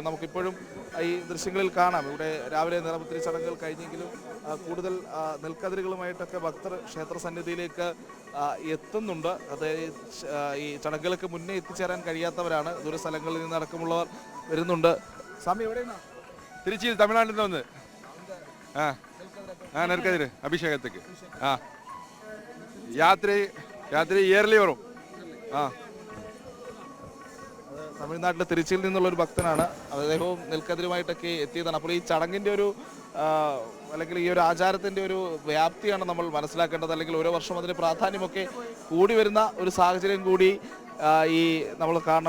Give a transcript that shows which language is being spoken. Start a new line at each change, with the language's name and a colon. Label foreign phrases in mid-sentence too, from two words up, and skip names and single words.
Malayalam: നമുക്കിപ്പോഴും ഈ ദൃശ്യങ്ങളിൽ കാണാം. ഇവിടെ രാവിലെ നിറപുത്തരി ചടങ്ങുകൾ കഴിഞ്ഞെങ്കിലും കൂടുതൽ നെൽക്കതിരുകളുമായിട്ടൊക്കെ ഭക്തർ ക്ഷേത്ര സന്നിധിയിലേക്ക് എത്തുന്നുണ്ട്. അത് ഈ ചടങ്ങുകൾക്ക് മുന്നേ എത്തിച്ചേരാൻ കഴിയാത്തവരാണ്. ദൂര സ്ഥലങ്ങളിൽ നിന്നടക്കമുള്ളവർ വരുന്നുണ്ട്. സ്വാമി എവിടെയാണ്?
Tamil: திருச்சியில் தமிழ்நாட்டில் வந்து நெற்கதிர் அபிஷேகத்துக்கு யாத்திரை இயர்லி வரும்.
Malayalam: തമിഴ്നാട്ടിലെ തിരുച്ചിയിൽ നിന്നുള്ള ഒരു ഭക്തനാണ്. അദ്ദേഹവും നെൽക്കതിരുമായിട്ടൊക്കെ എത്തിയതാണ്. അപ്പോൾ ഈ ചടങ്ങിൻ്റെ ഒരു അല്ലെങ്കിൽ ഈ ഒരു ആചാരത്തിൻ്റെ ഒരു വ്യാപ്തിയാണ് നമ്മൾ മനസ്സിലാക്കേണ്ടത്. അല്ലെങ്കിൽ ഓരോ വർഷം അതിന് പ്രാധാന്യമൊക്കെ കൂടി വരുന്ന ഒരു സാഹചര്യം കൂടി ഈ നമ്മൾ കാണണം.